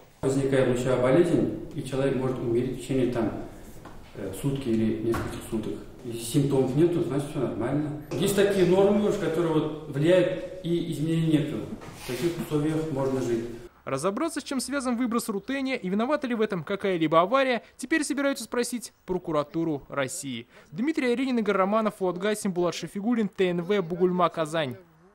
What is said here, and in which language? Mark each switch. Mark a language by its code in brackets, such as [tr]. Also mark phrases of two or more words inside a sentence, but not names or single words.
[ru] Возникает лучевая болезнь, и человек может умереть в течение сутки или нескольких суток. Если симптомов нету, значит все нормально. Есть такие нормы, которые влияют, и изменений нету. В таких условиях можно жить. Разобраться, с чем связан выброс рутения и виновата ли в этом какая-либо авария, теперь собираются спросить прокуратуру России. Дмитрий Аренин, Игорь Романов, Фуат Гасим, Булат Шафигуллин, ТНВ, Бугульма, Казань.